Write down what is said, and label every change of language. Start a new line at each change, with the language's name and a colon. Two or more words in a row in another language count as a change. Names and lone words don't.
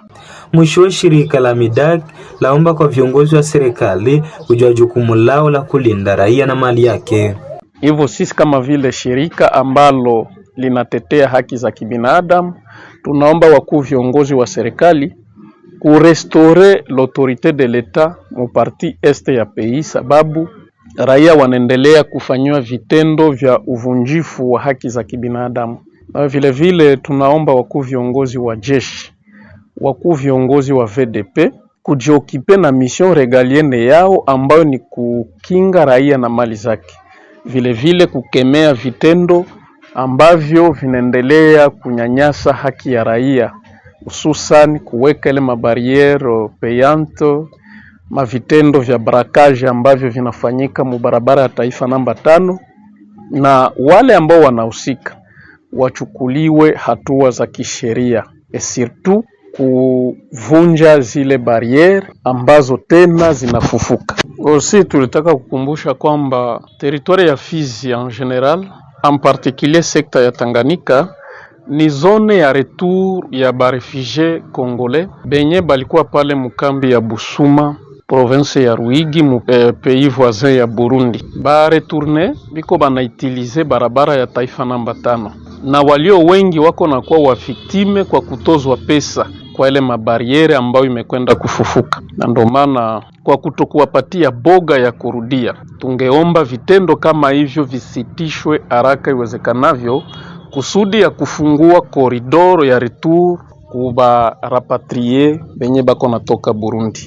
Swahili: Mwisho, shirika la MIDAK laomba kwa viongozi wa serikali kujua jukumu lao la kulinda raia na mali yake. Hivyo sisi kama vile shirika ambalo linatetea haki za kibinadamu tunaomba wakuu viongozi wa serikali kurestore
French: l'autorité de l'État
Swahili: mu
French: parti este
Swahili: ya pays, sababu raia wanaendelea kufanywa vitendo vya uvunjifu wa haki za kibinadamu. Na vile vile tunaomba wakuu viongozi wa jeshi, wakuu viongozi wa VDP kujiokipe na
French: mission regalienne
Swahili: yao ambayo ni kukinga raia na mali zake. Vile vile kukemea vitendo ambavyo vinaendelea kunyanyasa haki ya raia, hususan kuweka ile mabariere payante, mavitendo vya braquage ambavyo vinafanyika mu barabara ya taifa namba 5, na wale ambao wanahusika wachukuliwe hatua za kisheria,
French: et surtout
Swahili: kuvunja zile barriere ambazo tena zinafufuka. Aussi tulitaka kukumbusha kwamba territoire ya Fizi
French: en general, en particulier
Swahili: sekta ya Tanganyika, ni zone ya retour ya
French: barefugie congolais
Swahili: benye balikuwa pale mukambi ya Busuma, province ya Ruigi,
French: pays voisin ya Burundi.
Swahili: Ba retourne biko banaitilize barabara ya taifa namba 5, na walio wengi wako na kuwa wafiktime kwa kutozwa pesa kwa ile mabariere ambayo imekwenda kufufuka. Na ndio maana kwa kutokuwapatia boga ya kurudia, tungeomba vitendo kama hivyo visitishwe haraka iwezekanavyo, kusudi ya kufungua koridoro ya retour kuba rapatrie benye bako natoka Burundi.